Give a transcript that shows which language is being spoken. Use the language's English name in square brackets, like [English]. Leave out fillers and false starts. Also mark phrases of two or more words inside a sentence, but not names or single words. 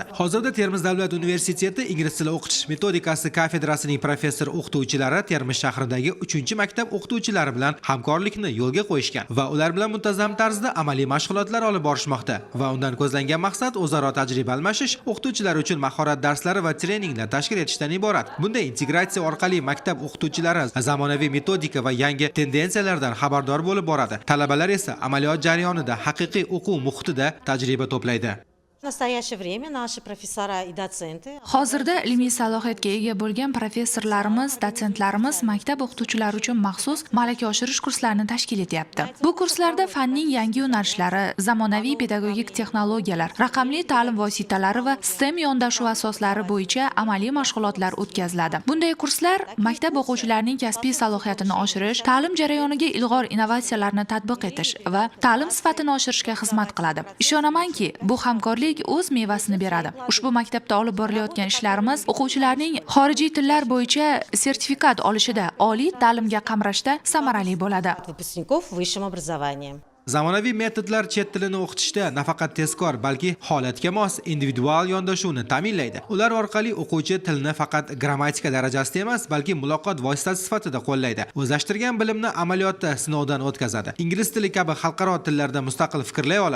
[Uzbek] Hozirda Termiz davlat universiteti ingliz tili o'qitish metodikasi kafedrasining professor o'qituvchilari Termiz shahridagi 3-maktab o'qituvchilari bilan hamkorlikni yo'lga qo'yishgan va ular bilan muntazam tarzda amaliy mashg'ulotlar olib borishmoqda va undan ko'zlangan maqsad o'zaro tajriba almashish, o'qituvchilar uchun mahorat darslari va treninglar tashkil etishdan iborat. Bunday integratsiya orqali maktab o'qituvchilari zamonaviy metodika va yangi tendensiyalardan xabardor bo'lib boradi. Talabalar esa amaliyot jarayonida haqiqiy o'quv muhitida tajriba to'playdi. [Russian] В настоящее время наши профессора и доценты [Uzbek] Hozirda ilmiy salohiyatga ega bo'lgan professorlarimiz, dotsentlarimiz maktab o'qituvchilari uchun maxsus malaka oshirish kurslarini tashkil etyapti. Bu kurslarda fanning yangi yo'nalishlari, zamonaviy pedagogik texnologiyalar, raqamli ta'lim vositalari va STEM yondashuv asoslari bo'yicha amaliy mashg'ulotlar o'tkaziladi. Bunday kurslar maktab o'quvchilarining kasbiy salohiyatini oshirish, ta'lim jarayoniga ilg'or innovatsiyalarni tatbiq etish va ta'lim sifatini oshirishga xizmat qiladi. Ishonamanki, bu hamkorlik o'z mevasini beradi. Ushbu maktabda olib borilayotgan ishlarimiz o'quvchilarning xorijiy tillar bo'yicha sertifikat olishida, oliy ta'limga qamrashda samarali bo'ladi. [Russian] выпускников в высшем образовании. [Uzbek] Zamonaviy metodlar chet tilini o'qitishda nafaqat tezkor, balki holatga mos individual yondashuvni ta'minlaydi. Ular orqali o'quvchi tilni faqat grammatika darajasida emas, balki muloqot vositasi sifatida qo'llaydi. O'zlashtirgan bilimni amaliyotda sinovdan o'tkazadi. Ingliz tili kabi xalqaro tillarda mustaqil fikrlay oladi.